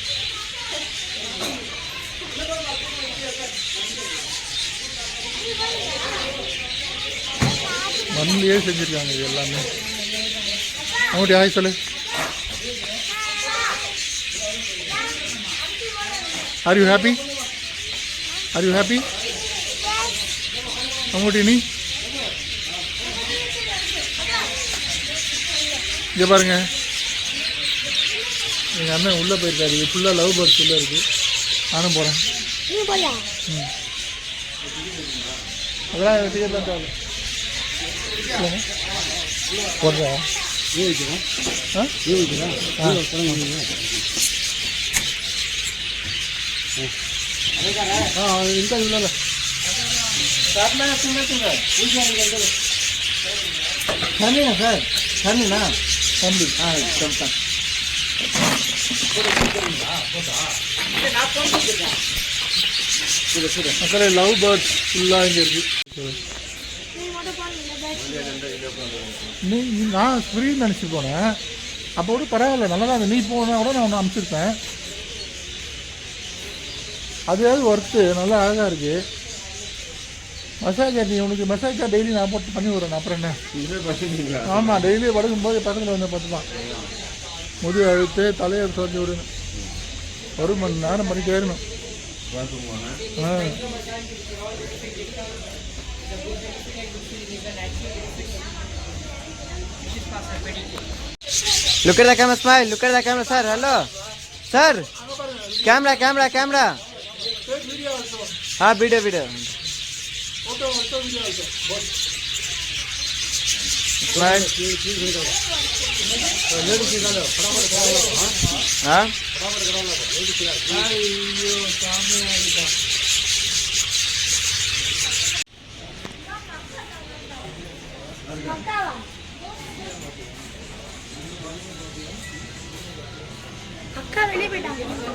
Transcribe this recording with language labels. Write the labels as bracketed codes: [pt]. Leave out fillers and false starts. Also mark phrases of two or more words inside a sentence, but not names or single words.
[ta] மண்ணிலேயே செஞ்சுருக்காங்க இது எல்லாமே. அவங்கள்ட்ட ஹாய் சொல்லு. [en] are you happy? are you happy? [ta] அவங்கள்ட்ட நீ இங்கே பாருங்க, எங்கள் அண்ணன் உள்ளே போயிருக்காரு. இது ஃபுல்லாக [en] love birds [ta] உள்ளே இருக்குது. நானும் போகிறேன். அதெல்லாம் டிக்கெட் தான் தேவை போடுறா. [te] ఇంకా ఇవ్వాలి ఫ్యామిలీనా సార్? ఫ్యామిలీనా? ఫ్యామిలీ చెప్తాను. [ta] மக்களே [en] love birds [ta] ஃபுல்லாக இங்கே இருக்குது. நான் ஃப்ரீன்னு நினச்சி போனேன். அப்போ கூட பரவாயில்ல, நல்லா தான் நீ போனால் கூட நான் ஒன்று அனுப்பிச்சிருப்பேன். அதுவாவது ஒர்த்து, நல்லா அழகாக இருக்குது. மசாஜ் நீ உனக்கு [en] massage daily [ta] நான் போட்டு பண்ணி விடுறேன். அப்புறம் என்ன? ஆமாம், டெய்லி படுக்கும்போது பக்கத்தில் வந்து பார்த்துப்பான். முது அழுத்து தலையை சொல்லி விடணும். 1 மணி நேரம் பண்ணிட்டே இருக்கணும். [en] Look at the camera, smile. Look at the camera, sir. Hello, sir. Camera. हाँ, video. Smile. [hi] हाँ. [ta] அக்கா வெளியே போயிட்டாங்க.